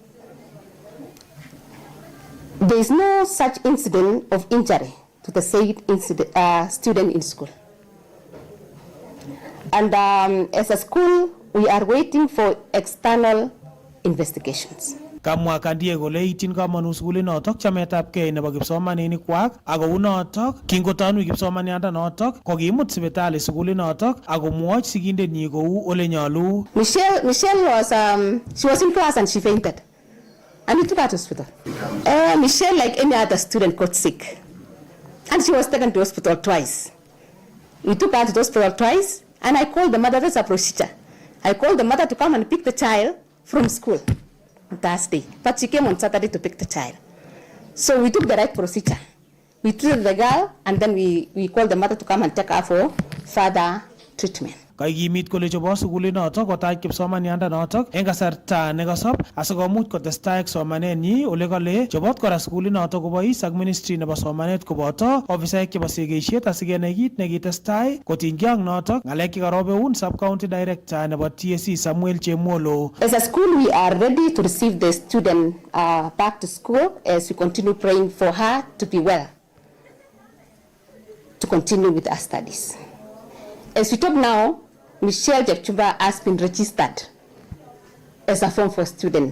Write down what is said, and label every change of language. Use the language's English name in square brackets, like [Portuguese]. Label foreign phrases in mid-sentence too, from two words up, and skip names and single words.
[English] There is no such incident of injury to the said student in school. And as a school, we are waiting for external investigations. [Kalenjin] Kamwa Kandie kole ityin kamanut sukulinotok chametabgei nebo kipsomaninik ako unotok kingotonu kipsomaniandanotok kokimut sipitali sukulinotok ako mwoch sigindenyi kou ole nyalu. [English] Michelle was she was in class and she fainted. And we took her to hospital. Michelle, like any other student, got sick. And she was taken to hospital twice. We took her to the hospital twice, and I called the mother. That's a procedure. I called the mother to come and pick the child from school on Thursday. But she came on Saturday to pick the child. So we took the right procedure. We treated the girl, and then we called the mother to come and take her for further treatment. [Kalenjin] Kaikimit kole chobo sukulinotok kotach kipsomaniandanotok eng kasarta nekasop asikomuch kotestai ak somanenyi ole kale chobot kora sukulinotok kobois ak ministry nebo somanet koboto ofisaek chebo sigishet asikenai kit nekitestai kotinygei ak notok ngalek chekarobeun [English] sub county director [Kalenjin] nebo TSC Samuel Chemolo. [English] As a school, we are ready to receive the student back to school as we continue praying for her to be well, to continue with her studies. As we talk now, Michelle Jepchumba has been registered as a Form 4 student.